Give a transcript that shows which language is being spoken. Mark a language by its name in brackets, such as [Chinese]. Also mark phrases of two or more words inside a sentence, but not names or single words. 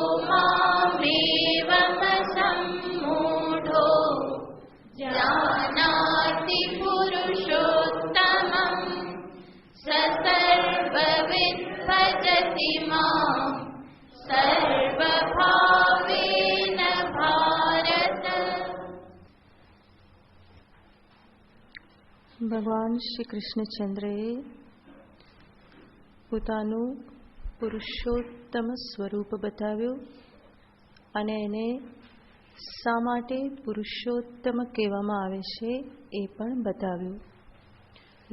[Sanskrit] मामेवमसम्मूढो जानाति पुरुषोत्तमम् स सर्वविद् भजति मां सर्वभावेन भारत। [Gujarati] ભગવાન શ્રી કૃષ્ણચંદ્રએ પોતાનું પુરુષોત્તમ સ્વરૂપ બતાવ્યું અને એને શા માટે પુરુષોત્તમ કહેવામાં આવે છે એ પણ બતાવ્યું.